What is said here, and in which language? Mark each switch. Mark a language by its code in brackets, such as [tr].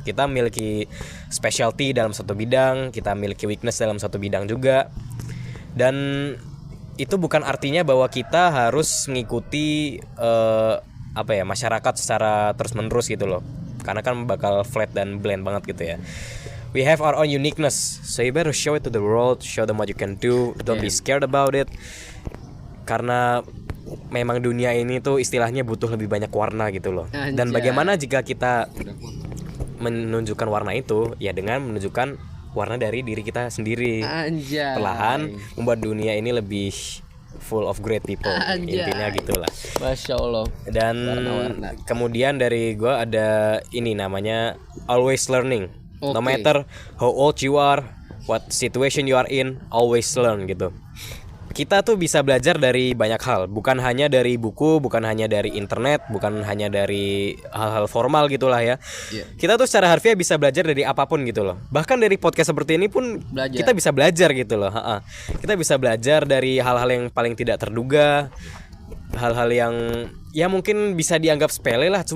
[id] Kita memiliki specialty dalam satu bidang, kita memiliki weakness dalam satu bidang juga. Dan itu bukan artinya bahwa kita harus mengikuti masyarakat secara terus-menerus gitu loh. Karena kan bakal flat dan bland banget gitu ya. [en] We have our own uniqueness, so you better show it to the world, show them what you can do, don't be scared about it. [id] Karena memang dunia ini tuh istilahnya butuh lebih banyak warna gitu loh. Dan bagaimana jika kita menunjukkan warna itu ya dengan menunjukkan warna dari diri kita sendiri. Perlahan membuat dunia ini lebih [en] full of great people. [id] Intinya gitulah. Masya Allah. Dan kemudian dari gue ada ini namanya [en] always learning. No matter how old you are, what situation you are in, always learn gitu. [id] Kita tuh bisa belajar dari banyak hal, bukan hanya dari buku, bukan hanya dari internet, bukan hanya dari hal-hal formal gitulah ya. Kita tuh secara harfiah bisa belajar dari apapun gitu loh. Bahkan dari podcast seperti ini pun kita bisa belajar gitu loh. Kita bisa belajar dari hal-hal yang paling tidak terduga, hal-hal yang ya mungkin bisa dianggap sepele lah.